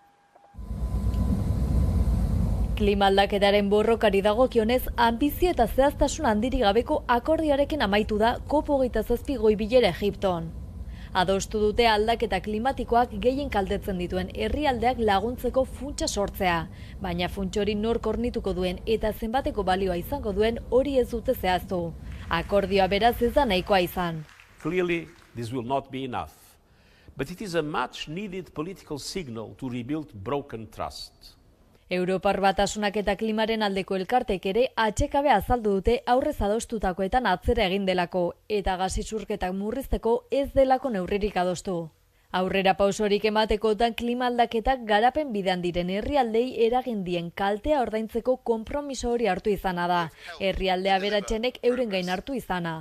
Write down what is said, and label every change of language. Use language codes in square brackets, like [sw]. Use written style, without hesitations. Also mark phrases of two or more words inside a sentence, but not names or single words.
[eu] Klima aldaketaren borrokari dagokionez, anbizio eta zehaztasun handirik gabeko akordioarekin amaitu da COP27 goi-bilera Egipton. Adostu dute aldaketa klimatikoak gehien kaltetzen dituen herrialdeak laguntzeko funtsa sortzea, baina funtsa hori nork hornituko duen eta zenbateko balioa izango duen hori ez dute zehaztu. Akordioa beraz ez da nahikoa izan. [en] Clearly, this will not be enough, but it is a much needed political signal to rebuild broken trust. [eu] Europar Batasunak eta klimaren aldeko elkartek ere atxekabe azaldu dute aurrez adostutakoetan atzera egin delako eta gas isurketak murrizteko ez delako neurririk adostu. Aurrera pausorik ematekotan klima aldaketak garapen bidean diren herrialdei eragin dien kaltea ordaintzeko konpromiso hori hartu izana da, herrialde aberatsenek euren gain hartu izana.